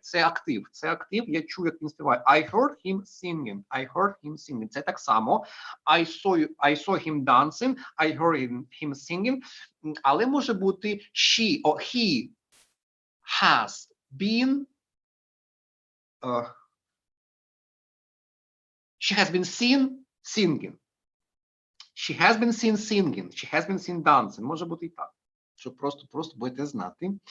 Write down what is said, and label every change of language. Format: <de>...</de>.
<uk>Це актив, я чув, як він співає.</uk> <en>I heard him singing.</en> <uk>Це так само.</uk> <en>I saw him dancing, I heard him singing.</en> <uk>Але може бути</uk> <en>she or he has been she has been seen singing. She has been seen singing. She has been seen dancing.</en> <uk>Може бути і так. Щоб просто будете знати.</uk>